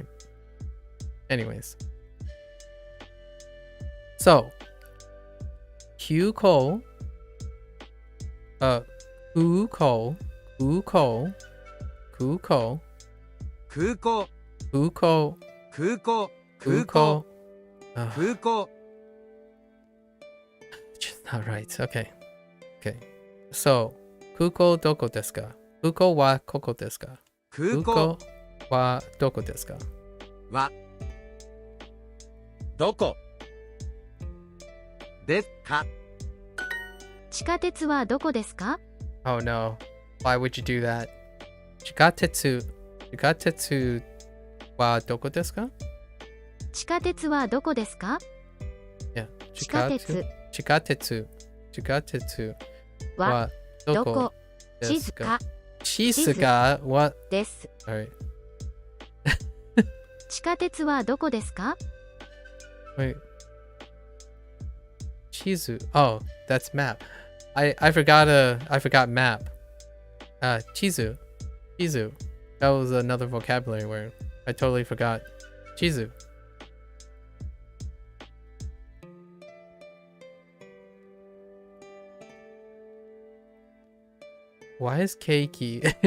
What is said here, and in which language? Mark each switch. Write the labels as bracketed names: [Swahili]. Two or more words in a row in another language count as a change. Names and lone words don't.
[English] Anyways, so [Japanese] 空港、空港、空港、空港, [English] Kuko, Kuko, Kuko, Kuko. Kuko. Just not right. Okay. So, [Japanese] 空港どこですか? 空港はここですか? Kuko はどこですか? はどこですか? 地下鉄はどこですか？ [English] Oh no. Why would you do that? [Japanese] 地下鉄はどこですか? 地下鉄はどこですか？ [English] Yeah. [Japanese] 地下鉄地下鉄。地下鉄ははどこどこですか？地図か地図かは、です。 [English] alright. [Japanese] 地下鉄はどこですか？ [English] Wait. Chizu. Oh, that's map. I forgot map. [Japanese] 地図。地図. [English] That was another vocabulary word. I totally forgot. Chizu. Why is Keiki?